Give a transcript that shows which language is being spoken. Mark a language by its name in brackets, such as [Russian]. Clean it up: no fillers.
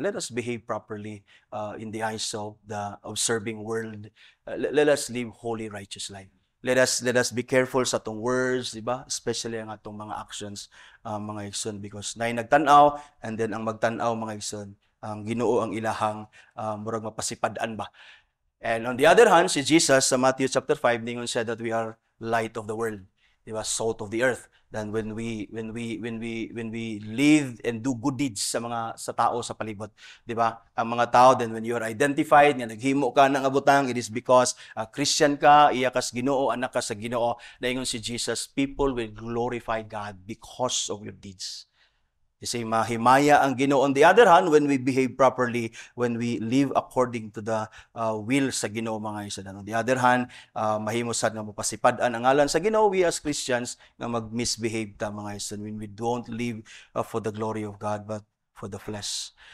[English] Let us behave properly in the eyes of the observing world. Let us live holy, righteous life. Let us be careful [Cebuano] sa atong [English] words, di ba? Especially [Cebuano] ang atong mga actions, mga igsoon, [English] because [Cebuano] nay nagtan-aw, and then ang magtan-aw, mga igsoon, ang Ginoo ang ilahang murag mapasipad-an ba. [English] And on the other hand, si Jesus sa Matthew chapter 5 [Cebuano] ningon [English] said that we are light of the world, di ba? Salt of the earth. Then when we live and do good deeds [Cebuano] sa tao sa palibot, [English] di ba? [Cebuano] Ang mga tao, [English] then when you are identified [Cebuano] nga naghimo ka ng abutang, [English] it is because [Cebuano] Christian ka, iya kas Ginoo, anak ka sa Ginoo. Naingon si Jesus, [English] people will glorify God because of your deeds. [Cebuano] Kasi mahimaya ang Ginoo. [English] On the other hand, when we behave properly, when we live according to the will sa Ginoo, mga isa. On the other hand, [Cebuano] mahimo sad nga mapasipad-an ang ngalan sa Ginoo, [English] we as Christians [Cebuano] nga mag-misbehave ta, mga isa, [English] when we don't live for the glory of God but for the flesh.